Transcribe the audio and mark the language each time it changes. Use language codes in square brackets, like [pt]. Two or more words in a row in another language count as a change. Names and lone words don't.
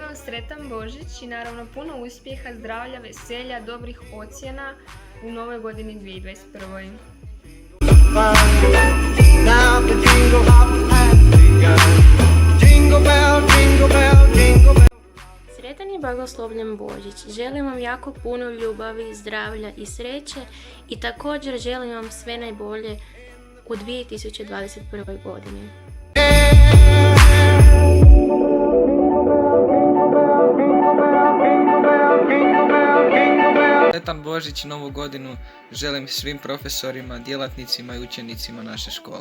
[hr] sretan Božić i naravno puno uspjeha, zdravlja, veselja, dobrih ocjena u novoj godini 2021. [en] Now the jingle hop has begun. Jingle bell, jingle bell, jingle bell. [hr] Sretan i blagoslovljen Božić. Želim vam jako puno ljubavi, zdravlja i sreće i također želim vam sve najbolje u 2021. godini. Sretan Božić i Novu godinu želim svim profesorima, djelatnicima i učenicima naše škole.